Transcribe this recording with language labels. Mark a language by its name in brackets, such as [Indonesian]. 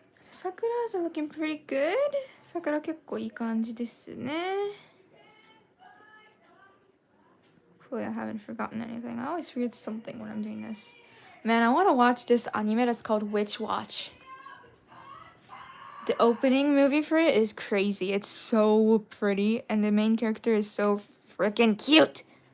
[English] Sakura's looking pretty good. [Japanese] Sakura 結構いい感じですね。 [English] Hopefully I haven't forgotten anything. I always forget something when I'm doing this. Man, I want to watch this anime that's called Witch Watch. The opening movie for it is crazy. It's so pretty, and the main character is so freaking cute.